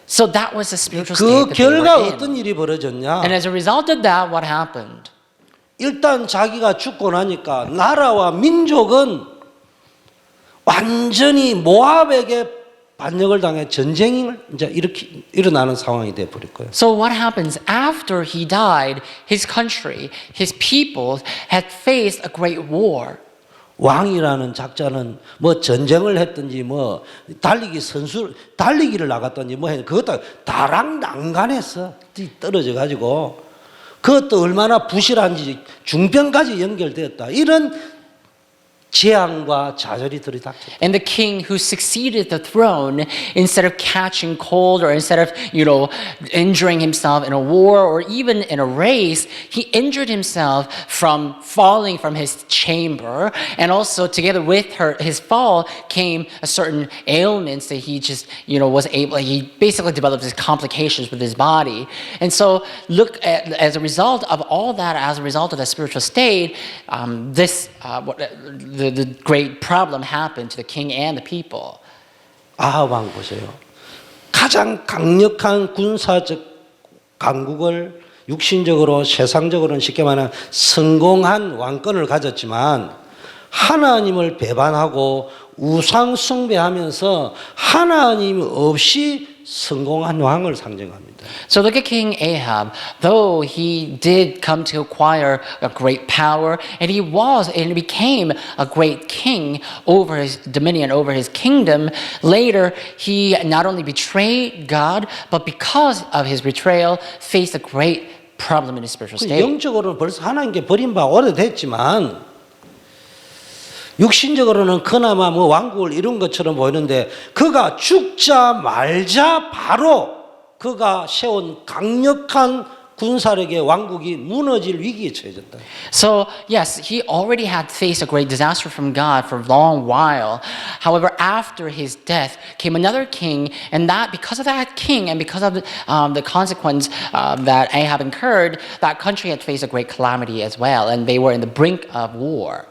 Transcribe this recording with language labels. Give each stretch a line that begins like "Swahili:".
English: So that was the spiritual 그 state that they
Korean: 결과
English: were in.
Korean: 어떤 일이 벌어졌냐?
English: And as a result of that, what happened?
Korean: 일단 자기가 죽고 나니까 나라와 민족은 완전히 모압에게 반역을 당해 전쟁이 이제 이렇게 일어나는 상황이 돼 버릴 거예요.
English: So what happens after he died? His country, his people had faced a great war.
Korean: 왕이라는 작자는 뭐 전쟁을 했든지 뭐 달리기를 나갔든지 뭐 했는데 그것도 다락난간에서 떨어져 가지고 그것도 얼마나 부실한지 중병까지 연결되었다. 이런 재앙과 좌절이 들이닥쳤다.
English: And the king who succeeded the throne, instead of catching cold or instead of, injuring himself in a war or even in a race, he injured himself from falling from his chamber. And also together with his fall came a certain ailments that he just, he basically developed these complications with his body. And so as a result of all that, as a result of the spiritual state, the great problem happened to the king and the people.
Korean: 아합 왕 보세요. 가장 강력한 군사적 강국을 육신적으로 세상적으로는 쉽게 말하면 성공한 왕권을 가졌지만 하나님을 배반하고 우상 숭배하면서 하나님 없이 성공한 왕을 상징합니다.
English: So look at King Ahab. Though he did come to acquire a great power, and he became a great king over his dominion, over his kingdom, later he not only betrayed God, but because of his betrayal, faced a great problem in his spiritual state.
Korean: 영적으로는 벌써 하나님께 버린 바 오래됐지만 육신적으로는 그나마 왕국을 이룬 것처럼 보이는데 그가 죽자 말자 바로 그가 세운 강력한 군사력의 왕국이 무너질 위기에 처해졌다.
English: So yes, he already had faced a great disaster from God for a long while. However, after his death came another king, and that because of that king and because of the consequence that Ahab incurred, that country had faced a great calamity as well, and they were in the brink of war.